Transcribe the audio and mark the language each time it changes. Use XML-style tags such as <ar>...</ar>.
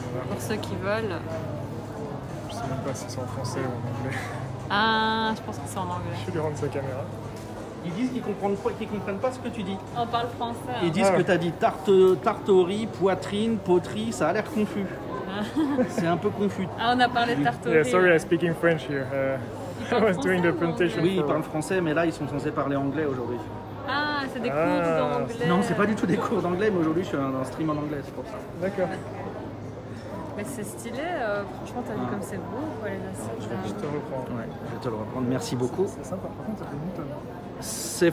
<fr>Pour ceux qui veulent. Je sais même pas si c'est en français ou en anglais. Ah, je pense que c'est en anglais. Je vais lui rendre sa caméra. Ils disent qu'ils comprennent pas ce que tu dis. On parle français. Ils disent que tu as dit tarte au riz, poitrine, poterie, ça a l'air confus. C'est un peu confus. Ah, on a parlé de tarte au riz.</fr> <en>Yeah, sorry, I speak in French here. I was doing the presentation.</en> <fr>Oui, ils parlent français, mais là, ils sont censés parler anglais aujourd'hui. Ah, c'est des cours d'anglais. Non, c'est pas du tout des cours d'anglais, mais aujourd'hui, je suis un stream en anglais, c'est pour ça. D'accord. Mais c'est stylé, franchement, t'as vu comme c'est beau, quoi, les assiettes. Je te reprends. Ouais, je vais te le reprendre, merci beaucoup. C'est sympa, par contre, ça fait une tonne.</fr>